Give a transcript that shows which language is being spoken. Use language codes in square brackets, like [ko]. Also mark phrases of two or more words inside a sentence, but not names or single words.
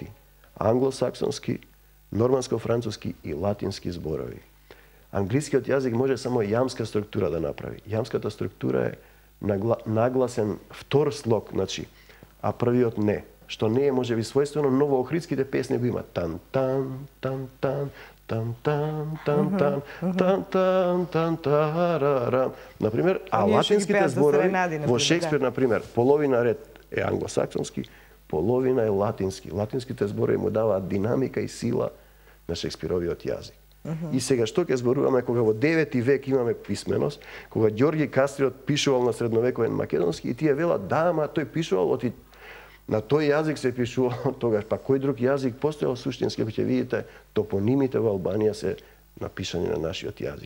[mk] Англосаксонски, норманско-француски и латински зборови. Англискиот јазик може само јамска структура да направи. Јамската структура е нагласен втор слог, значи, а првиот не. Што не е можеби својствено, но во охридските песни го има тан-тан, тан-тан, тан-тан, тан-тан, тан-тан, тан-тарарам. Например, а латинските зборови во Шекспир, например, половина ред е англосаксонски, половина е латински. Латинските зборови му даваат динамика и сила на Шекспировиот јазик. И сега што ќе зборуваме кога во 9 век имаме писменост, кога Ѓорги Кастриот пишувал на средновековен македонски и тие велат да, ама тој пишувал на тој јазик се пишувал тогаш, па кој друг јазик постоел суштински, ако ќе видите, топонимите во Албанија се напишани на нашиот јазик.